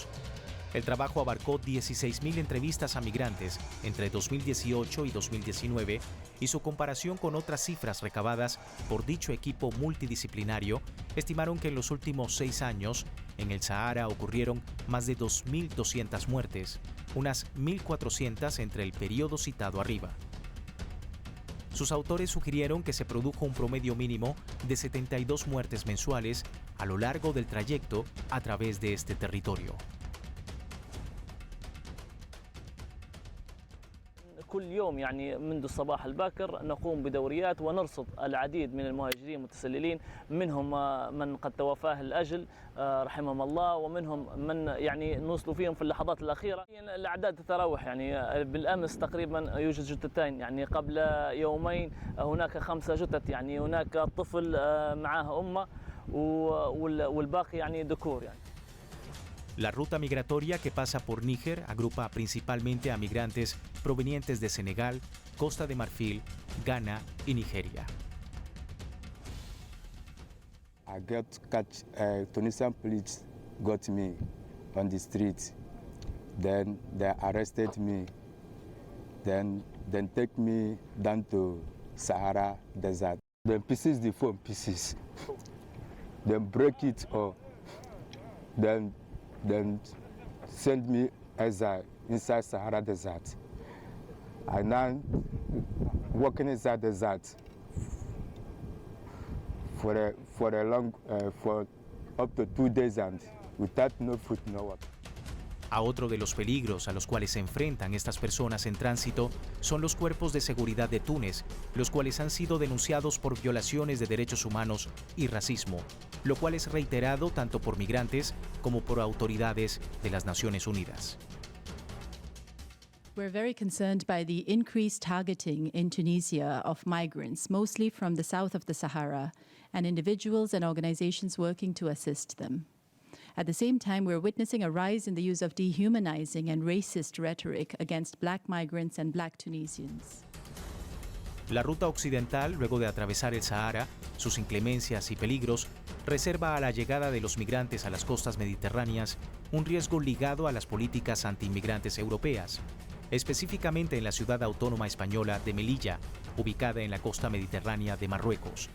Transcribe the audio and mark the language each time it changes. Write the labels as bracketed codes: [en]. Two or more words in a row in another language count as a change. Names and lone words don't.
[es] El trabajo abarcó 16.000 entrevistas a migrantes entre 2018 y 2019 y su comparación con otras cifras recabadas por dicho equipo multidisciplinario estimaron que en los últimos 6 años en el Sahara ocurrieron más de 2.200 muertes, unas 1.400 entre el periodo citado arriba. Sus autores sugirieron que se produjo un promedio mínimo de 72 muertes mensuales a lo largo del trayecto a través de este territorio. [ar] كل يوم يعني منذ الصباح الباكر نقوم بدوريات ونرصد العديد من المهاجرين المتسللين، منهم من قد توفاه الأجل رحمهم الله، ومنهم من يعني نوصلوا فيهم في اللحظات الأخيرة. الأعداد تتراوح، يعني بالأمس تقريبا يوجد جثتين، يعني قبل يومين هناك 5 جثث، يعني هناك طفل معاه أمه والباقي يعني ذكور يعني. [es] La ruta migratoria que pasa por Níger agrupa principalmente a migrantes provenientes de Senegal, Costa de Marfil, Ghana y Nigeria. [en] I got catch Tunisian police got me on the street. Then they arrested me. Then take me down to Sahara Desert. Then pieces the phone pieces. Then break it or then send me inside Sahara Desert. I now walking inside the desert for up to 2 days and without no food, no water. [es] A otro de los peligros a los cuales se enfrentan estas personas en tránsito son los cuerpos de seguridad de Túnez, los cuales han sido denunciados por violaciones de derechos humanos y racismo, lo cual es reiterado tanto por migrantes como por autoridades de las Naciones Unidas. [en] We're very concerned by the increased targeting in Tunisia of migrants, mostly from the south of the Sahara, and individuals and organizations working to assist them. At the same time, we're witnessing a rise in the use of dehumanizing and racist rhetoric against black migrants and black Tunisians. [es] La ruta occidental, luego de atravesar el Sahara, sus inclemencias y peligros, reserva a la llegada de los migrantes a las costas mediterráneas un riesgo ligado a las políticas antiinmigrantes europeas, específicamente en la ciudad autónoma española de Melilla, ubicada en la costa mediterránea de Marruecos.